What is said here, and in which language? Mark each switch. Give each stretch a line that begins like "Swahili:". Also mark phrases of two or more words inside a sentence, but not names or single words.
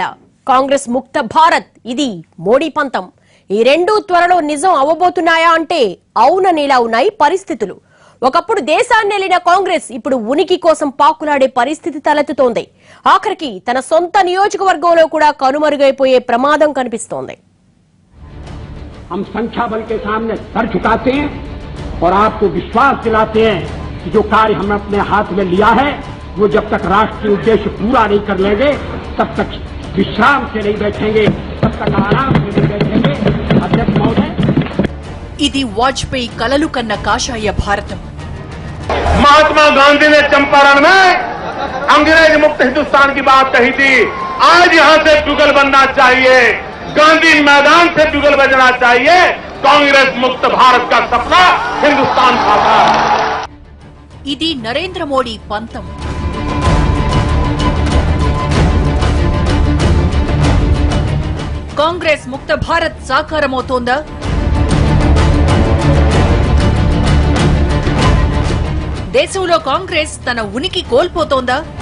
Telugu: కాంగ్రెస్ ముక్త భారత్ ఇది మోడీ పంతం. ఈ రెండు త్వరలో నిజం అవ్వబోతున్నాయా అంటే అవుననేలా ఉన్నాయి పరిస్థితులు. ఒకప్పుడు దేశాన్ని ఏలిన కాంగ్రెస్ ఇప్పుడు ఉనికి కోసం పాకులాడే పరిస్థితి తలెత్తుతోంది. ఆఖరికి తన సొంత నియోజకవర్గంలో కూడా కనుమరుగైపోయే ప్రమాదం కనిపిస్తోంది.
Hindi: हम संख्या बल के सामने सर झुकाते हैं और आपको विश्वास दिलाते हैं कि जो कार्य हमने अपने हाथ में लिया है वो जब तक राष्ट्रीय उद्देश्य पूरा नहीं कर लेंगे तब तक विश्राम से नहीं बैठेंगे, तब तक आराम से नहीं बैठेंगे. अध्यक्ष महोदय,
Telugu: ఇది వాజ్పేయి కలలు కన్న కాషాయ భారతం.
Hindi: महात्मा गांधी ने चंपारण में अंग्रेज मुक्त हिंदुस्तान की बात कही थी. आज यहां से जुगल बनना चाहिए, गांधी मैदान से जुगल बजना चाहिए. कांग्रेस मुक्त भारत का सपना हिंदुस्तान साकार.
Telugu: ఇది నరేంద్ర మోడీ పంతం. కాంగ్రెస్ ముక్త భారత్ సాకారమవుతోందా? దేశంలో కాంగ్రెస్ తన ఉనికి కోల్పోతోందా?